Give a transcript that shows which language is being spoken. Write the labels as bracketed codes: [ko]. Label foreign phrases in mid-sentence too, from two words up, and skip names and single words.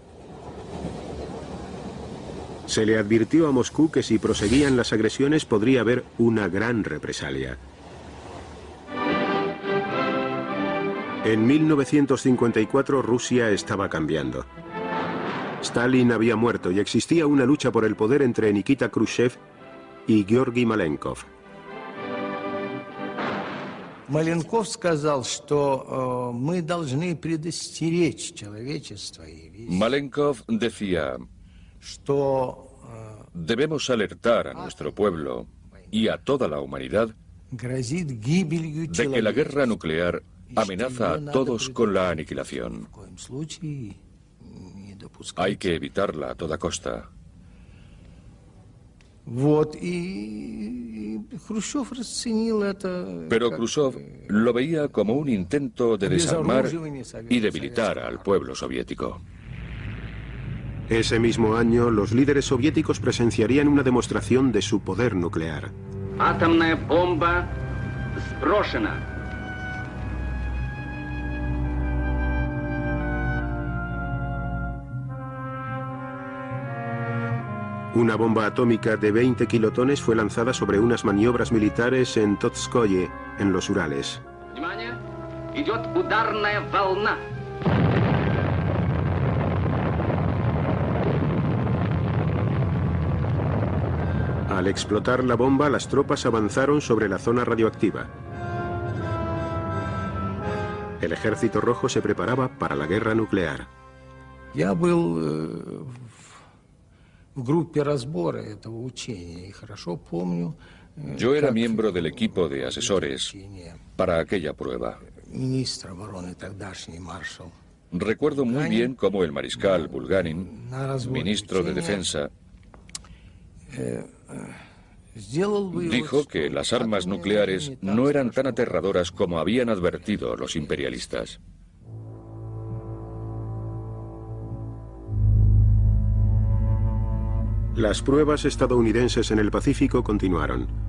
[es] Se le advirtió a Moscú que si proseguían las agresiones podría haber una gran represalia. En 1954 Rusia estaba cambiando. Stalin había muerto y existía una lucha por el poder entre Nikita Khrushchev y Georgi Malenkov. [ru] Маленков сказал, что мы должны предостеречь человечество. [es] Malenkov decía, debemos alertar a nuestro pueblo y a toda la humanidad de que la guerra nuclear amenaza a todos con la aniquilación. Hay que evitarla a toda costa. Pero Khrushchev lo veía como un intento de desarmar y debilitar al pueblo soviético. Ese mismo año, los líderes soviéticos presenciarían una demostración de su poder nuclear. [ru] Атомная бомба сброшена. [es] Una bomba atómica de 20 kilotones fue lanzada sobre unas maniobras militares en Totskoye, en los Urales. [ru] Внимание! Идет ударная волна. [es] Al explotar la bomba, las tropas avanzaron sobre la zona radioactiva. El Ejército Rojo se preparaba para la guerra nuclear. [ru] Я был в группе разбора этого учения и хорошо помню. [es] Yo era miembro del equipo de asesores para aquella prueba. [ru] Министр обороны тогдашний маршал. [es] Recuerdo muy bien cómo el mariscal Bulganin, ministro de Defensa, dijo que las armas nucleares no eran tan aterradoras como habían advertido los imperialistas. Las pruebas estadounidenses en el Pacífico continuaron.